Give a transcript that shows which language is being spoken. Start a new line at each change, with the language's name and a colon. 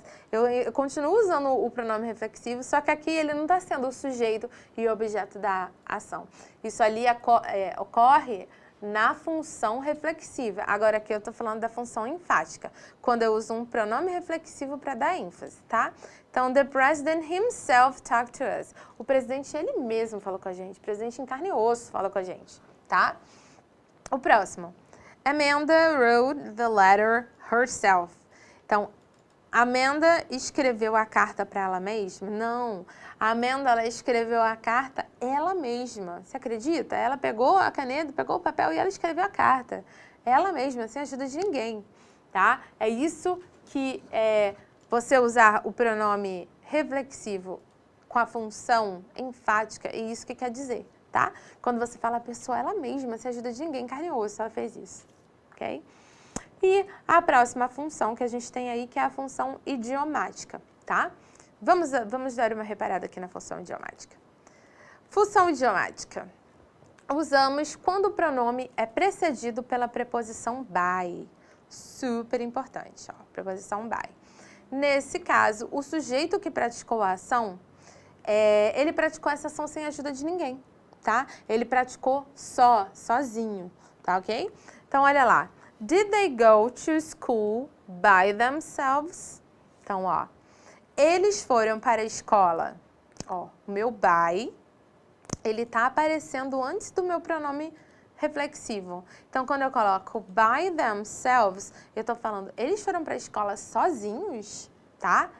Portuguese: Eu continuo usando o pronome reflexivo, só que aqui ele não está sendo o sujeito e o objeto da ação. Isso ali ocorre na função reflexiva. Agora aqui eu tô falando da função enfática, quando eu uso um pronome reflexivo para dar ênfase, tá? Então,
English: the president himself talked to us.
Portuguese: O presidente, ele mesmo falou com a gente. O presidente em carne e osso falou com a gente, tá? O próximo.
English: Amanda wrote the letter herself.
Portuguese: Então, Amanda escreveu a carta para ela mesma? Não. A Amanda, ela escreveu a carta ela mesma. Você acredita? Ela pegou a caneta, pegou o papel e ela escreveu a carta. Ela mesma, sem ajuda de ninguém, tá? É isso que você usar o pronome reflexivo com a função enfática, é isso que quer dizer, tá? Quando você fala a pessoa ela mesma, sem ajuda de ninguém, carne e osso, ela fez isso, ok? E a próxima função que a gente tem aí, que é a função idiomática, tá? Vamos dar uma reparada aqui na função idiomática. Função idiomática. Usamos quando o pronome é precedido pela preposição by. Super importante, ó, preposição by. Nesse caso, o sujeito que praticou a ação, ele praticou essa ação sem a ajuda de ninguém, tá? Ele praticou sozinho, tá ok? Então, olha lá.
English: Did they go to school by themselves?
Portuguese: Então, ó, eles foram para a escola. Ó, o meu by, ele tá aparecendo antes do meu pronome reflexivo. Então, quando eu coloco
English: by themselves,
Portuguese: eu tô falando, eles foram para a escola sozinhos, tá?